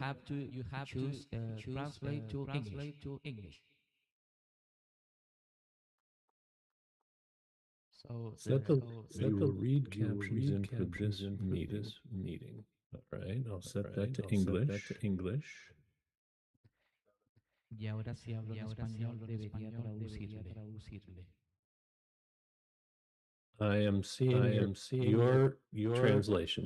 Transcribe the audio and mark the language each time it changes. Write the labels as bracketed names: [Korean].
[English] you have to choose translate to English. So you will read captions in for this meeting. All right, I'll set that to English. [Spanish] Y ahora si hablo en español debería traducirle. [English] I am seeing your translation.